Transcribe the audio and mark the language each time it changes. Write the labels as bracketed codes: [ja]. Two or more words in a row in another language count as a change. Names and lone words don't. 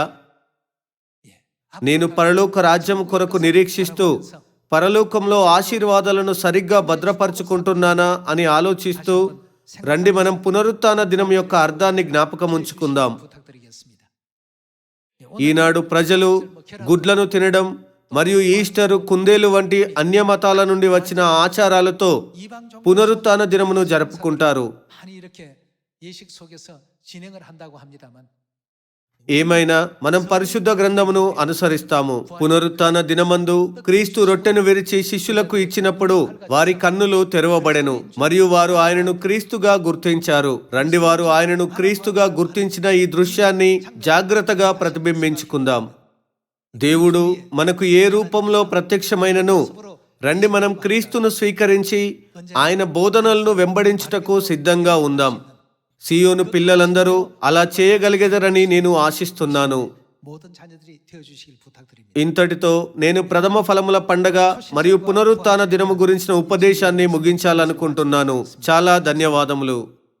[te] నేను పరలోక రాజ్యం కొరకు నిరీక్షిస్తూ పరలోకంలో ఆశీర్వాదాలను సరిగ్గా భద్రపరుచుకుంటున్నానా అని ఆలోచిస్తూ రండి మనం పునరుత్థాన దినం యొక్క అర్థాన్ని జ్ఞాపకం ఉంచుకుందాం. [ko] 부탁드리겠습니다. [te] ఈనాడు ప్రజలు గుడ్లను తినడం మరియు ఈస్టర్, కుందేలు వంటి అన్య మతాల నుండి వచ్చిన ఆచారాలతో [ko] 이방 종교 [te] పునరుత్థాన దినమును జరుపుకుంటారు. [ko] 많이 이렇게 예식 속에서 진행을 한다고 합니다만 [te] ఏమైనా మనం పరిశుద్ధ గ్రంథమును అనుసరిస్తాము. పునరుత్థాన దినమందు క్రీస్తు రొట్టెను విరిచి శిష్యులకు ఇచ్చినప్పుడు వారి కన్నులు తెరవబడెను మరియు వారు ఆయనను క్రీస్తుగా గుర్తించారు. రండి, వారు ఆయనను క్రీస్తుగా గుర్తించిన ఈ దృశ్యాన్ని జాగ్రత్తగా ప్రతిబింబించుకుందాం. దేవుడు మనకు ఏ రూపంలో ప్రత్యక్షమైనను రండి, మనం క్రీస్తును స్వీకరించి ఆయన బోధనలను వెంబడించుటకు సిద్ధంగా ఉందాం. సియోను పిల్లలందరూ అలా చేయగలిగేదరని నేను ఆశిస్తున్నాను. [ko] 모든 자녀들이 되어 주시길 부탁드립니다. [te] ఇంతటితో నేను ప్రథమ ఫలముల పండగ మరియు పునరుత్థాన దినము గురించిన ఉపదేశాన్ని ముగించాలనుకుంటున్నాను. చాలా ధన్యవాదములు.